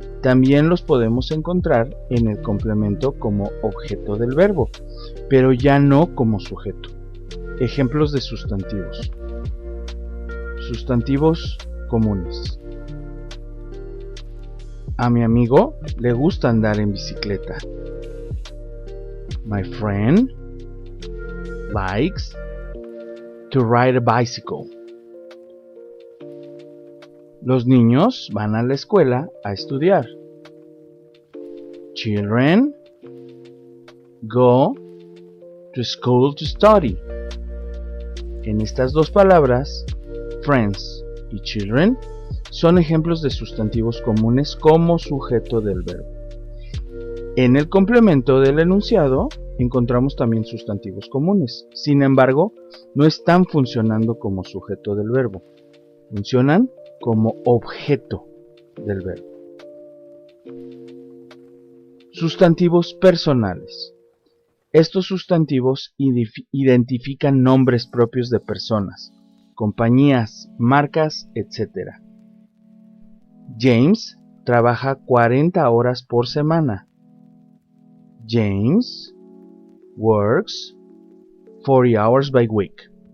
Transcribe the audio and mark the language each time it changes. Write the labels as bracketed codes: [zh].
[es] También los podemos encontrar en el complemento como objeto del verbo, pero ya no como sujeto. Ejemplos de sustantivos. Sustantivos comunes. A mi amigo le gusta andar en bicicleta. [en] My friend likes to ride a bicycle. [es] Los niños van a la escuela a estudiar. [en] Children go to school to study. [es] En estas dos palabras, friends y children, son ejemplos de sustantivos comunes como sujeto del verbo. En el complemento del enunciado encontramos también sustantivos comunes. Sin embargo, no están funcionando como sujeto del verbo. Funcionan como objeto del verbo. Sustantivos personales. Estos sustantivos identifican nombres propios de personas, compañías, marcas, etc. James trabaja 40 horas por semana. [en] James works 40 hours by week.